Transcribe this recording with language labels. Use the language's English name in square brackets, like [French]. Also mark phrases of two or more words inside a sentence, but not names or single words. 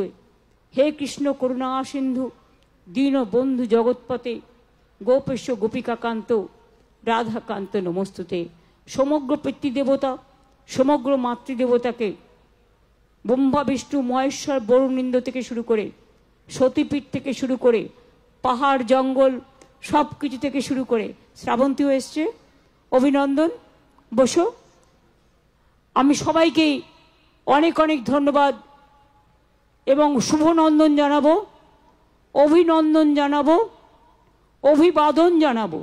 [Sanskrit] हे कृष्ण करुणा सिंधु दीन बंधु जगत्पते गोपेश गोपिकाकांत राधाकांत नमस्तुते। समग्र पितृदेवता समग्र मातृदेवता [Bangla] के ब्रह्मा विष्णु महेश्वर वरुणिंद থেকে শুরু করে সতীপীঠ থেকে শুরু করে পাহাড় জঙ্গল সব কিছু থেকে শুরু করে শ্রাবন্তীও এসছে, অভিনন্দন। বসো। আমি সবাইকে অনেক অনেক ধন্যবাদ এবং শুভনন্দন জানাবো, অভিনন্দন জানাবো, অভিবাদন জানাবো।